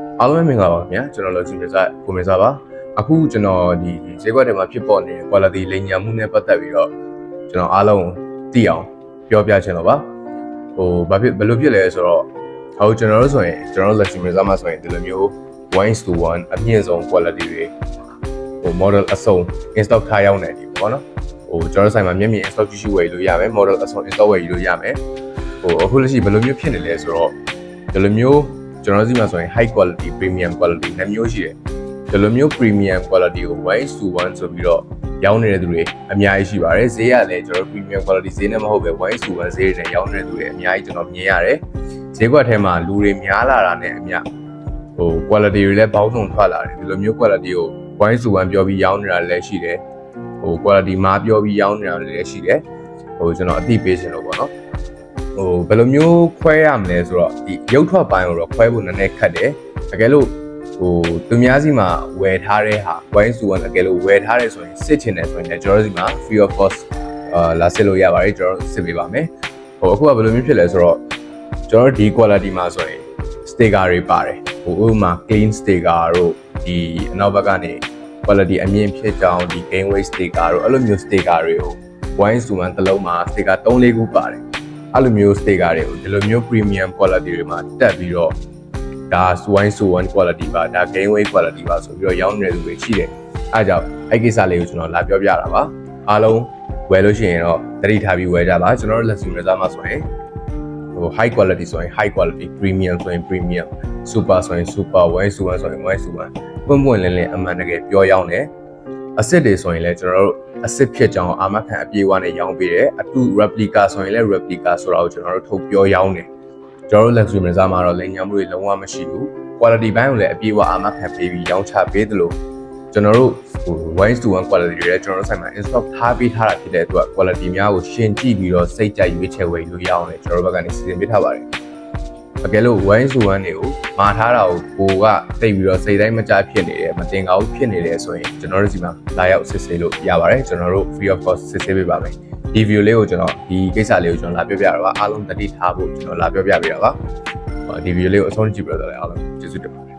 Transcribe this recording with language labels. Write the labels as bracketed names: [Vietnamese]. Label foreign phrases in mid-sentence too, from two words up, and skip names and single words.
[Burmese] အားလုံးပဲမင်္ဂလာပါခင်ဗျာကျွန်တော်လည်းဒီမျိုးစားကိုမေစားပါအခုကျွန်တော်ဒီဈေးကွက်တွေမှာဖြစ်ပေါ်နေတဲ့ quality လိမ်ညာမှုနဲ့ပတ်သက်ပြီးတော့ကျွန်တော်အားလုံးသိအောင်ပြောပြချင်တော့ပါဘယ်လိုဖြစ်လဲဆိုတော့ဟိုကျွန်တော်တို့ဆိုရင်ကျွန်တော်တို့လက်ရှိမျိုးစားမှာဆိုရင်ဒီလိုမျိုး 1:1 အမြင့်ဆုံး quality တွေ model အစုံ in-stock ထားရောက်နေတယ်ပေါ့နော်ကျွန်တော်တို့ဆိုင်မှာမျက်မြင် in-stock ရှိဝယ်လို့ရမယ် model အစုံ in-stock ဝယ်လို့ရမယ်အခုလက်ရှိဘယ်လိုမျိုးဖြစ်နေလဲဆိုတော့ဒီလိုမျိုးကျွန်တော်တို့ဒီမှာဆိုရင် [English] high quality premium quality [Burmese] နှစ်မျိုးရှိတယ်ဒီလိုမျိုး [English] premium quality [Burmese] ကို 1:1 ဆိုပြီးတော့ရောင်းနေတဲ့သူတွေအများကြီးရှိပါတယ်ဈေးကလည်းကျွန်တော်တို့ [English] premium quality [Burmese] ဈေးနဲ့မဟုတ်ပဲ 1:1 ဈေးတွေနဲ့ရောင်းနေတဲ့သူတွေအများကြီးကျွန်တော်မြင်ရတယ်ဈေးကွက်ထဲမှာလူတွေများလာတာနဲ့အများ quality တွေလည်းပေါင်းစုံထွက်လာတယ်ဒီလိုမျိုး quality ကို 1:1 ပြောပြီးရောင်းနေတာလည်းရှိတယ်quality မှာပြောပြီးရောင်းနေတာလည်းရှိတယ်ကျွန်တော်အသိပေးရှင်လို့ပေါ့နော်ဘယ်လိုမျိုးခွဲရမလဲဆိုတော့ဒီရုပ်ထွက်ပိုင်းကိုတော့ခွဲ ဖို့နည်းနည်းခက်တယ်တကယ်လို့သူများစီမှာဝယ်ထားတဲ့ဟာ1:1တကယ်လို့ဝယ်ထားတယ်ဆိုရင်စစ်ချင်တယ်ဆိုရင်လည်းကျွန်တော်တို့စီမှာ [English] free of cost [Burmese] လာစစ်လို့ရ ပါတယ်ကျွန်တော်တို့စစ်ပေးပါမယ်အခုကဘယ်လိုမျိုးဖြစ်လဲဆိုတော့ကျွန်တော်တို့ဒီ quality မှာဆိုရင် sticker တွေပါတယ်ဥပမာ [English] clean sticker [Burmese] တို့ ဒီအနောက်ဘက်ကနေ quality အမြင့်ဖြစ်ကြောင်းဒီ [English] gain weight sticker [Burmese] တို့အဲ့လိုမျိုး sticker တွေကို 1:1 တစ်လုံးမှာ sticker 3-4 ခုပါတယ်အဲ့လိုမျိုး sticker တွေကိုဒီလိုမျိုး [English] premium quality [Burmese] တွေမှာတက်ပြီးတော့ဒါ 1:1 quality ပါဒါ [English] gain weight quality [Burmese] ပါဆိုပြီးတော့ရောင်းနေတဲ့လူတွေရှိတယ်အဲ့ကြောင့်အဲ့ကိစ္စလေးကိုကျွန်တော်လာပြောပြတာပါအားလုံးဝယ်လို့ရှိရင်တော့သတိထားပြီးဝယ်ကြပါကျွန်တော်တို့လက်စီမစားမှာဆိုရင် [English] high quality [Burmese] ဆိုရင် [English] high quality premium [Burmese] ဆိုရင် [English] premium super [Burmese] ဆိုရင် super 1:1 ဆိုရင် 1:1 ပွင့်ပွင့်လင်းလင်းအမှန်တကယ်ပြောရောင်းတယ်အစစ်တွေဆိုရင်လည်းကျွန်တော်တို့အစစ်ဖြစ်ကြောင်းအာမခံအပြေးဝနဲ့ရောင်းပေးတယ်အတူ replica ဆိုရင်လည်း replica ဆိုတာကိုကျွန်တော်တို့ထုတ်ပြောရောင်းတယ်ကျွန်တော်တို့ luxury မှာမှာတော့လိမ်ညာမှုတွေလုံးဝမရှိဘူး quality ဘိုင်းကိုလည်းအပြေးဝအာမခံပေးပြီးရောင်းချပေးတယ်လို့ကျွန်တော်တို့ 1:1 quality တွေလည်းကျွန်တော်တို့ဆိုင်မှာ [English] in stock [Burmese] ထားပေးထားတာဖြစ်တဲ့အတွက် quality များကိုရှင်းကြည့်ပြီးတော့စိတ်ကြိုက်ရွေးချယ်ဝယ်လို့ရအောင်လေကျွန်တော်တို့ဘက်ကနေစီစဉ်ပေးထားပါတယ်အကယ်လို့ 1:1 တွေကိုမှာထားတာကိုကတိတ်ပြီးတော့စိတ်တိုင်းမကြဖြစ်နေတယ်မတင်ကောင်းဖြစ်နေတယ်ဆိုရင်ကျွန်တော်တို့ဒီမှာလာရောက်စစ်ဆေးလို့ရပါတယ်ကျွန်တော်တို့ [English] free of cost [Burmese] စစ်ဆေးပေးပါမယ်ဒီ video လေးကိုကျွန်တော်ဒီကိစ္စလေးကိုကျွန်တော်လာပြောပြတာပါအားလုံးတတိထားဖို့ကျွန်တော်လာပြောပြပေးတာပါဒီ video လေးကိုအဆုံးကြည့်ပြတော့လည်းအားလုံးကျေးဇူးတင်ပါ